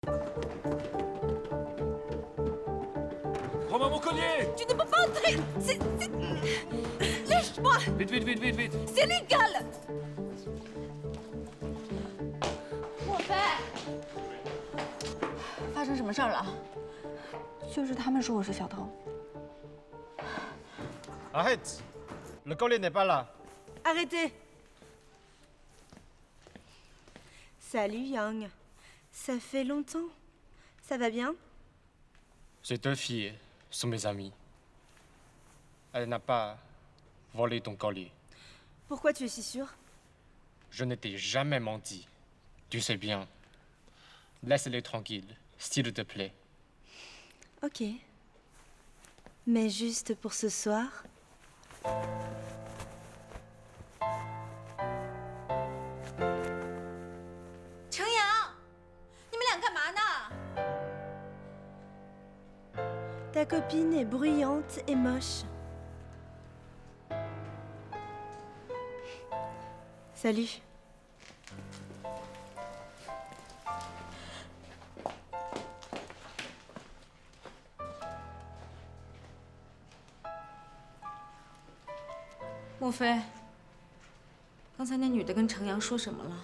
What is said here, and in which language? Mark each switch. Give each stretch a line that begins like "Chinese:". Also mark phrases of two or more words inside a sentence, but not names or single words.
French: Prends-moi mon collier! Tu ne peux pas entrer. Lâche-moi. Vite, vite, vite, vite, vite! C'est légal.
Chinese: 莫非发生什么事儿了？就是他们说我是小偷。
French: Arrête! Le collier n'est pas là. Arrêtez. Salut Yang. Ça fait longtemps. Ça va bien? Ces deux filles sont mes amies. Elle n'a pas volé ton collier. Pourquoi tu es si sûr? Je ne t'ai jamais menti. Tu sais bien. Laisse-les tranquilles, s'il te plaît. Ok. Mais juste pour ce soir.
Chinese: 程阳，你们俩干嘛呢？
French: Ta copine est bruyante et moche. Salut.
Chinese: “ 莫非，刚才那女的跟程阳说什么了？